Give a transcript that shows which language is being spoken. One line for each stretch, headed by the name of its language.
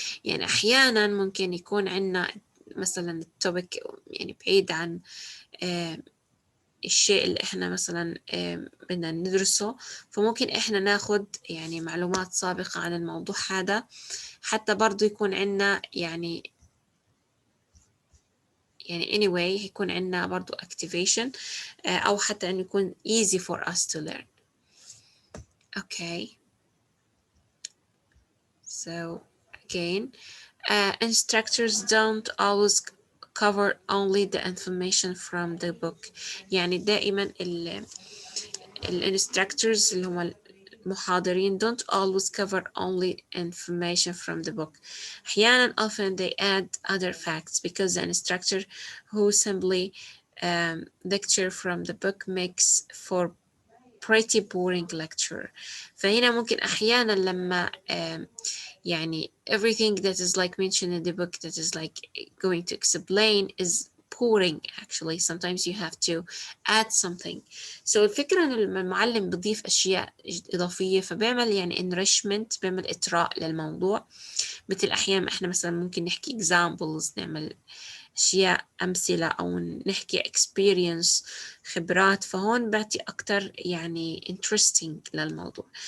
Arabic: يعني أحيانا ممكن يكون عندنا مثلا التوبيك يعني بعيد عن الشيء اللي احنا مثلا بدنا ندرسه، فممكن احنا ناخد يعني معلومات سابقة عن الموضوع هذا حتى برضو يكون عندنا يعني anyway يكون عندنا برضو activation أو حتى إنه يكون
English: easy for us to learn. Okay, so again, instructors don't always cover only the information from the book.
Arabic: يعني دائما
English: instructors
Arabic: اللي هم المحاضرين
English: don't always cover only information from the book.
Arabic: أحيانا
English: often they add other facts because the instructor who simply lecture from the book makes for pretty boring lecture.
Arabic: فهنا ممكن أحيانا لما يعني
English: everything that is like mentioned in the book that is like going to explain is boring. Actually sometimes you have to add something.
Arabic: So الفكرة إن المعلم بيضيف أشياء إضافية فبيعمل يعني enrichment، بيعمل إطراء للموضوع. مثل أحيانا إحنا مثلا ممكن نحكي examples، نعمل أشياء أمثلة أو نحكي experience خبرات، فهون بعطي أكتر يعني interesting للموضوع.